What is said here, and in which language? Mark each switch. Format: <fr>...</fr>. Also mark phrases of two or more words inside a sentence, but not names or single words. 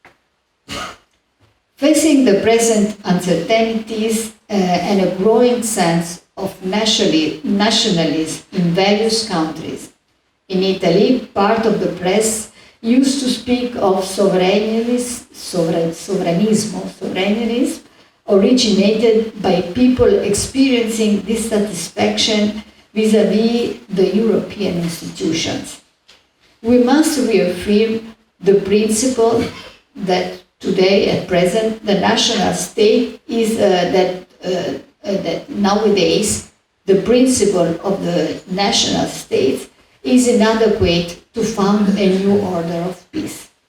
<en>Facing the present uncertainties and a growing sense of nationalism in various countries, in Italy, part of the press used to speak of souveranism originated by people experiencing dissatisfaction vis-à-vis the European institutions. We must reaffirm the principle that today, at present, the national state is that nowadays the principle of the national state is inadequate to found a new order of peace.</en>